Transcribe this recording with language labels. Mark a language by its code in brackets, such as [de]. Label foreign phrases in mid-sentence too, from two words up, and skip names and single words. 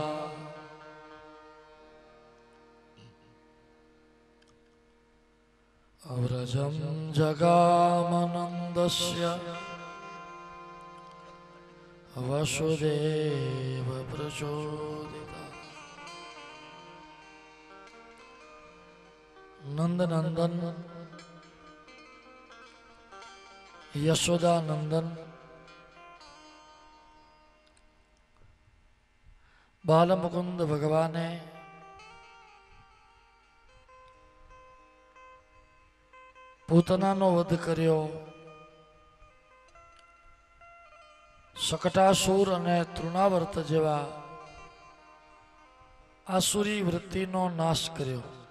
[sa] व्रजं जगामनन्दस्य वसुदेव प्रचोदितः। [gu] नंदनंदन यशोदा नंदन बालमुकुंद भगवाने પૂતનાનો વધ કર્યો, શકટાસુર અને તૃણાવર્ત જેવા આસુરી વૃત્તિનો નાશ કર્યો.